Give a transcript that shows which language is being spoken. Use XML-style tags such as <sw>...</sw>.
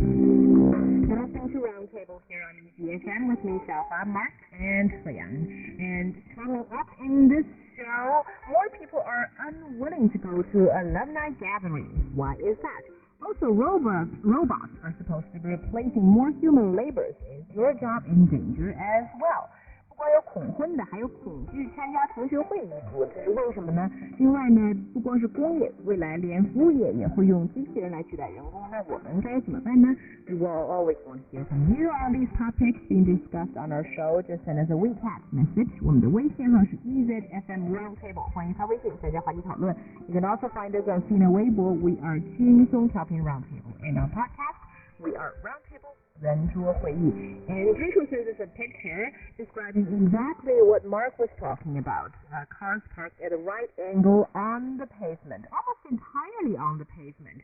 <en>Welcome to Roundtable here on EGFM with me, Xiaohua, Mark, and Fuyang. And coming up in this show, more people are unwilling to go to alumni gatherings. Why is that? Also, robots are supposed to be replacing more human labors. Is your job in danger as well?</en> <zh>不光有恐婚的，还有恐惧参加同学会一族，这是为什么呢？另外呢，不光是工业，未来连服务业也会用机器人来取代人工，那我们该怎么办呢？</zh> <en>We will always want to hear from you on these topics being discussed on our show. Just send us a WeChat message.</en> <zh>我们的微信号是 EZFM Roundtable， 欢迎发微信参加话题讨论。</zh> <en>You can also find us on</en> <zh>新浪微博</zh> <en>We are</en> <zh>轻松调频</zh> <en>Roundtable, and on podcast We are Roundtable</en> <zh>圆桌会议.</zh> <en>And Draco shows us a picture describing exactly what Mark was talking about. Cars parked at a right angle on the pavement, almost entirely on the pavement.</en>